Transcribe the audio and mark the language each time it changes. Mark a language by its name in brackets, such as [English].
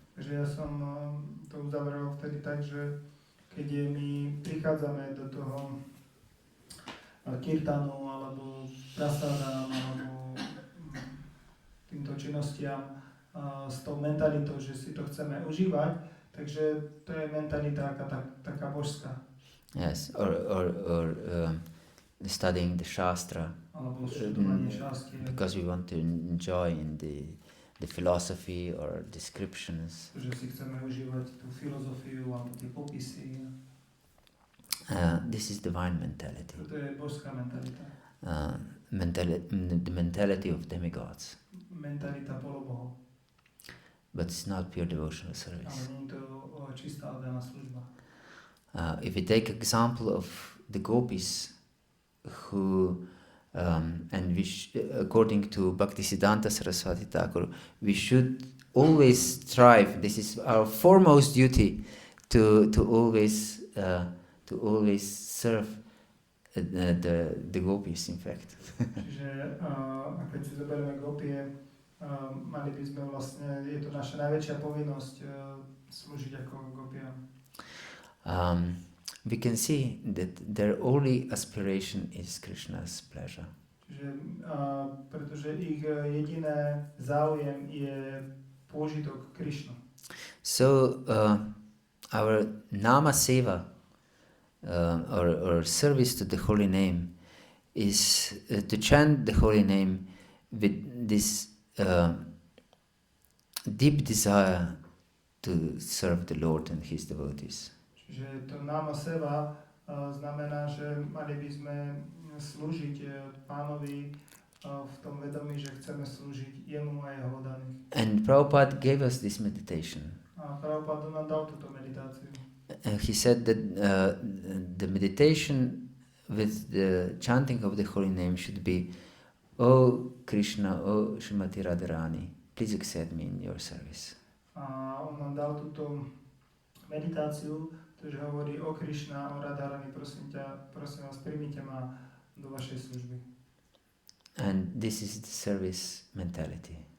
[Slovak] Takže ja som to uzavrel vtedy tak, že keď my prichádzame do toho kirtanu alebo prasadám alebo týmto činnostiam s tou mentalitou, že si to chceme užívať, takže to je mentalita taká božská. [English] Yes, or studying the shastra, [Slovak] Alebo študovanie šástie. [English] because we want to enjoy in the philosophy or descriptions. [Slovak] Že si chceme užívať tú filozofiu alebo tie popisy. [English] This is divine mentality. [Slovak] To je božská mentalita. [English] The mentality of demigods. [Slovak] Mentalita polobohov. [English] But it's not pure devotional [Slovak] Ale [English] service. [Slovak] nie je to čistá oddaná služba. [English] If we take example of the gopis, who and according to Bhaktisiddhanta Saraswati Thakur, we should always strive. This is our foremost duty to always serve the gopis. In fact. [Slovak] Čiže keď si zoberieme gopie, mali by sme vlastne, je to naša najväčšia povinnosť slúžiť ako gopiam. [English] We can see that their only aspiration is Krishna's pleasure. [Slovak] Čiže, pretože ich jediné záujem je pôžitok Krishna. [English] So our nama seva or service to the holy name is to chant the holy name with this deep desire to serve the Lord and His devotees. [Slovak] Čiže to nama seva znamená, že mali by sme slúžiť pánovi v tom vedomí, že chceme slúžiť jemu a jeho oddaných. [English] And Prabhupada gave us this meditation. [Slovak] A Prabhupada nám dal túto meditáciu. [English] he said that the meditation with the chanting of the holy name should be, "Oh Krishna, oh Srimati Radharani, please accept me in your service." [Slovak] A on nám dal túto meditáciu, ktorý hovorí: o Krishna, o Radharani, prosím vás, príjmite ma do vašej služby. [English] And this is the service mentality.